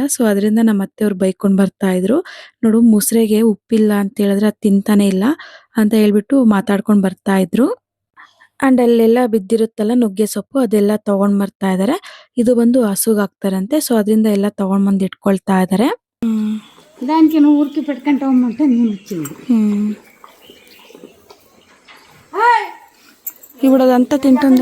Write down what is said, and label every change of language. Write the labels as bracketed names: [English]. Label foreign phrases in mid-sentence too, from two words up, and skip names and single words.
[Kannada] ಸೊ ಅದರಿಂದ ನಮ್ಮ ಅತ್ತೆಯವ್ರು ಬೈಕೊಂಡು ಬರ್ತಾ ಇದ್ರು. ನೋಡು ಮುಸ್ರೆಗೆ ಉಪ್ಪಿಲ್ಲ ಅಂತ ಹೇಳಿದ್ರೆ ಅದು ತಿಂತಾನೆ ಇಲ್ಲ ಅಂತ ಹೇಳ್ಬಿಟ್ಟು ಮಾತಾಡ್ಕೊಂಡು ಬರ್ತಾ ಇದ್ರು. ಅಂಡ್ ಅಲ್ಲೆಲ್ಲ ಬಿದ್ದಿರುತ್ತಲ್ಲ ನುಗ್ಗೆ ಸೊಪ್ಪು, ಅದೆಲ್ಲ ತಗೊಂಡ್ ಬರ್ತಾ ಇದಾರೆ. ಇದು ಬಂದು ಹಸುಗ್ ಹಾಕ್ತಾರಂತೆ, ಸೊ ಅದರಿಂದ ಎಲ್ಲ ತಗೊಂಡ್ ಬಂದು ಇಟ್ಕೊಳ್ತಾ ఇదారే. [Telugu] దానికి నువ్వు ఊరికి పెట్టుకుంటామంటే నేను ఇచ్చింది. ఇప్పుడు అదంతా తింటుందా?